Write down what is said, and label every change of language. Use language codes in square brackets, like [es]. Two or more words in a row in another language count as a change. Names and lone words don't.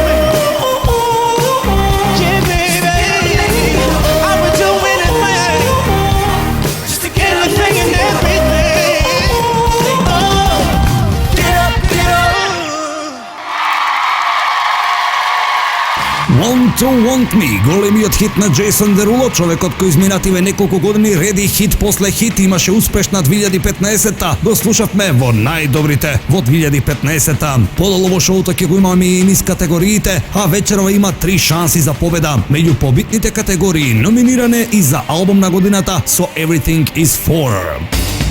[en] Yeah, baby. I would do anything just to get a thing and everything. Oh, get up, get up. [mk] Want to Want Me, големиот хит на Джейсон Деруло, човекот кој изминативе неколку години реди хит после хит, имаше успешна 2015-та. Го слушавме во најдобрите во 2015-та. Подолу во шоуто ќе го имаме и низ категориите, а вечерова има 3 шанси за победа. Меѓу побитните категории номиниране и за албум на годината со Everything is For.